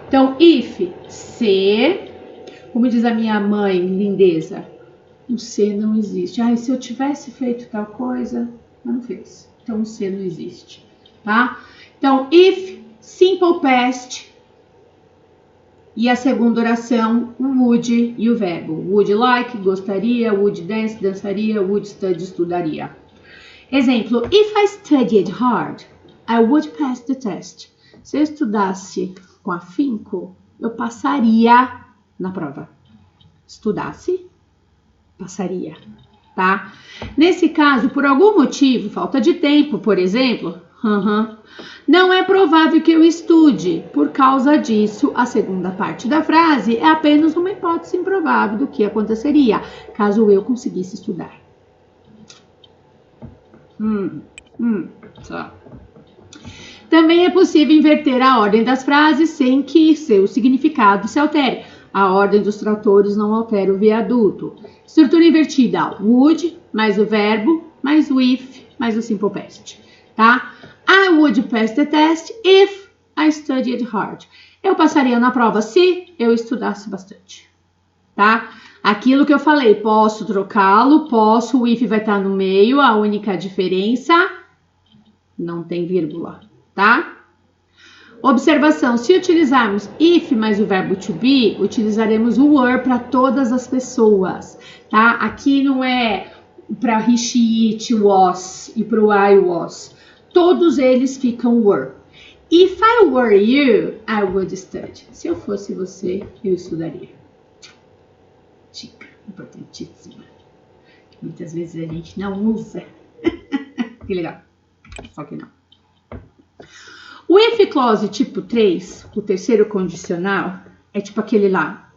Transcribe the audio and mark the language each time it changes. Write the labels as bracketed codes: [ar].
[pt] Então, if, se, como diz a minha mãe, lindeza, o se não existe. Ah, se eu tivesse feito tal coisa, mas não fez. Então, o se não existe, tá? Então, if, simple past e a segunda oração, o would e o verbo. [en] Would like, [pt] gostaria. [en] Would dance, [pt] dançaria. [en] Would study, [pt] estudaria. Exemplo, [en] if I studied hard, I would pass the test. [pt] Se eu estudasse com afinco, eu passaria na prova. Estudasse, passaria, tá? Nesse caso, por algum motivo, falta de tempo, por exemplo, não é provável que eu estude. Por causa disso, a segunda parte da frase é apenas uma hipótese improvável do que aconteceria caso eu conseguisse estudar. Só. Também é possível inverter a ordem das frases sem que seu significado se altere. A ordem dos tratores não altera o viaduto. Estrutura invertida, would, mais o verbo, mais o if, mais o simple past, tá? [en] I would pass the test if I studied hard. [pt] Eu passaria na prova se eu estudasse bastante, tá? Aquilo que eu falei, posso trocá-lo, posso, o if vai estar no meio, a única diferença, não tem vírgula, tá? Observação, se utilizarmos if mais o verbo to be, utilizaremos o were para todas as pessoas, tá? Aqui não é para he, she, it, was e para o I was. Todos eles ficam were. [en] If I were you, I would study. [pt] Se eu fosse você, eu estudaria. Dica importantíssima. Muitas vezes a gente não usa. Que legal. Só que não. O if clause tipo 3, o terceiro condicional, é tipo aquele lá.